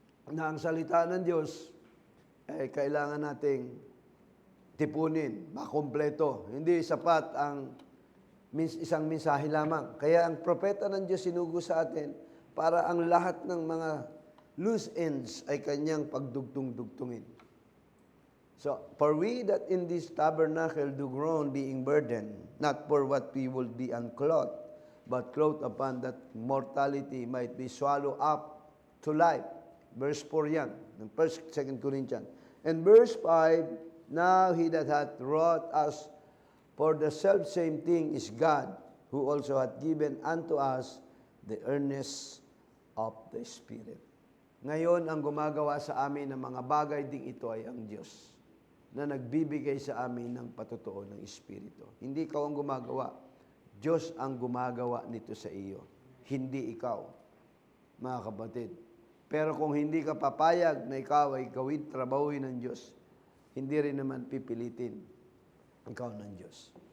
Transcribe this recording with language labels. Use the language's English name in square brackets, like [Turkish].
[Filipino] Na ang salita ng Diyos ay kailangan nating tipunin, makompleto. Hindi sapat ang isang mensahe lamang. Kaya ang propeta ng Diyos sinugo sa atin para ang lahat ng mga loose ends ay kanyang pagdugtong-dugtungin. [English] So, for we that in this tabernacle do groan, being burdened, not for what we will be unclothed, but clothed upon that mortality might be swallowed up to life. Verse 4 yan, ng 1 2 Corinthians. And verse 5, now he that hath wrought us for the selfsame thing is God, who also hath given unto us the earnest of the Spirit. [Filipino] Ngayon, ang gumagawa sa amin ng mga bagay ding ito ay ang Diyos, na nagbibigay sa amin ng patotoo ng Espiritu. Hindi ikaw ang gumagawa. Diyos ang gumagawa nito sa iyo. Hindi ikaw, mga kapatid. Pero kung hindi ka papayag na ikaw ay gawin, trabahuin ng Diyos, hindi rin naman pipilitin ikaw ng Diyos.